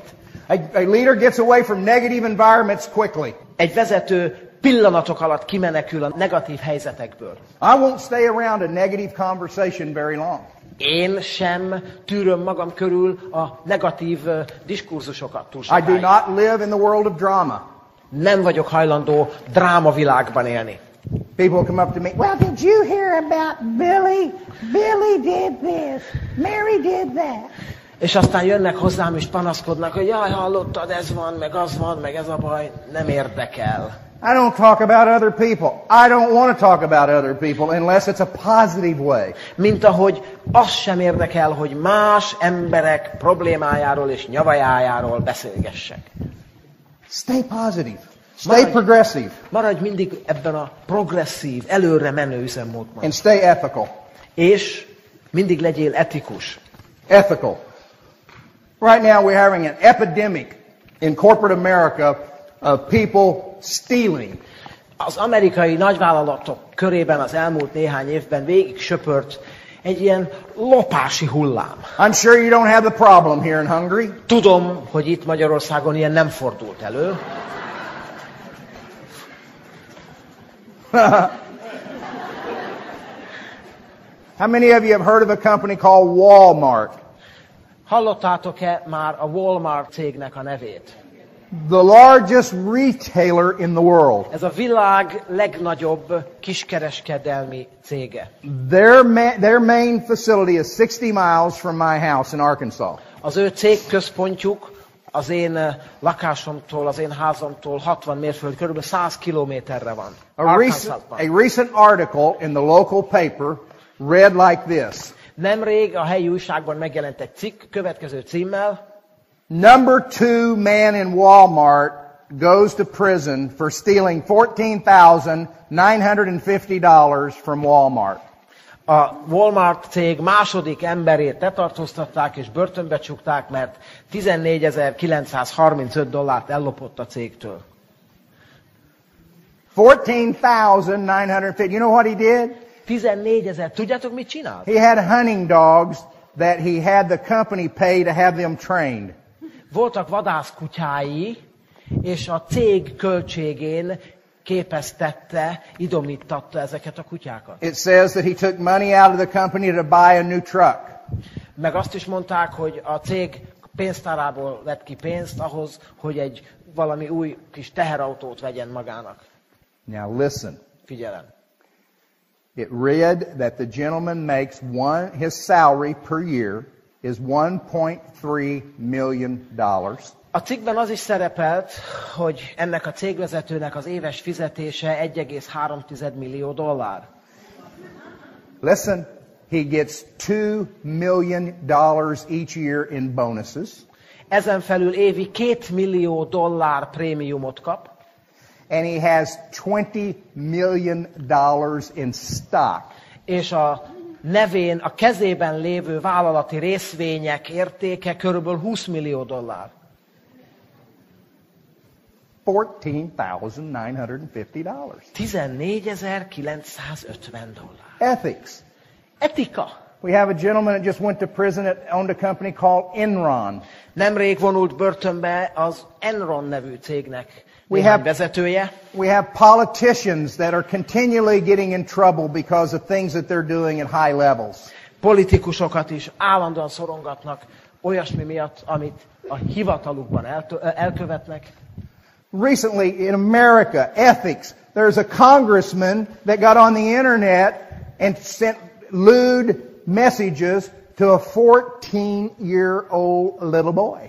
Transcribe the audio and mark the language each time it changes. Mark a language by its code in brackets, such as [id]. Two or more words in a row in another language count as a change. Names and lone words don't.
[en] A leader gets away from negative environments quickly. [hu] Egy vezető pillanatok alatt kimenekül a negatív helyzetekből. [en] I won't stay around a negative conversation very long. [hu] Én sem tűröm magam körül a negatív diskurzusokat túl [en] I [hu] sokáig. [en] do not live in the world of drama. [hu] Nem vagyok hajlandó drámavilágban élni. [en] People come up to me, well, did you hear about Billy? Billy did this. Mary did that. [hu] És aztán jönnek hozzám és panaszkodnak, hogy jaj, hallottad, ez van, meg az van, meg ez a baj, nem érdekel. [en] I don't talk about other people. I don't want to talk about other people unless it's a positive way. [hu] Mint ahogy az sem érdekel, hogy más emberek problémájáról és nyavajájáról beszélgessek. [en] Stay positive. Stay progressive. [hu] Maradj mindig ebben a progresszív, előre menő üzemmódban. [en] And stay ethical. [hu] És mindig legyél etikus. [en] Ethical. Right now we're having an epidemic in corporate America of people stealing. [hu] Az amerikai nagyvállalatok körében az elmúlt néhány évben végig söpört egy ilyen lopási hullám. [en] I'm sure you don't have the problem here in Hungary. [hu] Tudom, hogy itt Magyarországon ilyen nem fordult elő. [en] How many of you have heard of a company called Walmart? [hu] Hallottátok-e már a Walmart cégnek a nevét? [en] The largest retailer in the world. [hu] Ez a világ legnagyobb kiskereskedelmi cége. [en] Their main facility is 60 miles from my house in Arkansas. [hu] Az ő cégközpontjuk az én lakásomtól, az én házamtól 60 mérföld, körülbelül 100 kilométerre van. [en] A recent article in the local paper read like this. [hu] Nemrég a helyi újságban megjelent egy cikk következő címmel. [en] Number 2 man in Walmart goes to prison for stealing $14,950 from Walmart. [hu] A Walmart cég második emberét letartóztatták és börtönbe csukták, mert $14,935 ellopott a cégtől. [en] $14,950. You know what he did? 14,000. [hu] Tudjátok, mit csinált? [en] He had hunting dogs that he had the company pay to have them trained. [hu] Voltak vadászkutyái, és a cég költségén képeztette, idomítatta ezeket a kutyákat. [en] It says that he took money out of the company to buy a new truck. [hu] Meg azt is mondták, hogy a cég pénztárából vett ki pénzt ahhoz, hogy egy valami új kis teherautót vegyen magának. [en] Now listen. [hu] Figyelem. [en] It read that the gentleman makes his salary per year is $1.3 million. [hu] A cikkben az is szerepelt, hogy ennek a cégvezetőnek az éves fizetése $1,3 millió. [en] Listen, he gets $2 million each year in bonuses. [hu] Ezen felül évi $2 millió prémiumot kap. [en] And he has $20 million in stock. [hu] És a nevén, a kezében lévő vállalati részvények értéke körülbelül $20 millió. [en] $14,950. [hu] $14,950. [en] Ethics. [hu] Etika. [en] We have a gentleman that just went to prison that owned a company called Enron. [hu] Nemrég vonult börtönbe az Enron nevű cégnek néhány vezetője. [en] We have politicians that are continually getting in trouble because of things that they're doing at high levels. [hu] Politikusokat is állandóan szorongatnak olyasmi miatt, amit a hivatalukban elkövetnek. [en] Recently in America, ethics, there's a congressman that got on the internet and sent lewd messages to a 14-year-old little boy.